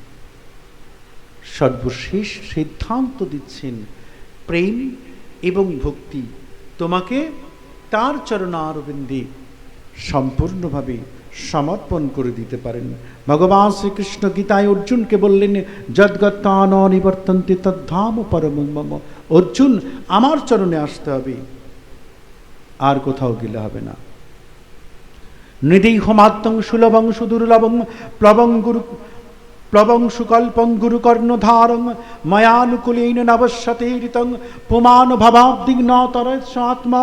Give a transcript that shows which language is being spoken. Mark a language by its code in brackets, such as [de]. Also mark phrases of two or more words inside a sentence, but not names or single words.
[bn] সর্বশেষ সিদ্ধান্ত দিচ্ছেন প্রেম এবং ভক্তি তোমাকে তার চরণারবিন্দে সম্পূর্ণভাবে সমর্পণ করে দিতে পারেন। ভগবান শ্রীকৃষ্ণ গীতায় অর্জুনকে বললেন, [sa] যদ্গত্তান নিবর্তন্তে তদ্ধাম পরমং মম। [bn] অর্জুন, আমার চরণে আসতে হবে, আর কোথাও গেলে হবে না। [sa] নিদেহমাত্মং সুলভং সুদুর্লভং প্লবং সুকল্পং গুরুকর্ণধারং ময়ানুকূলেন নবশ্যতে ঋতং পুমান ভবাব্দিং ন তরস্য আত্মা।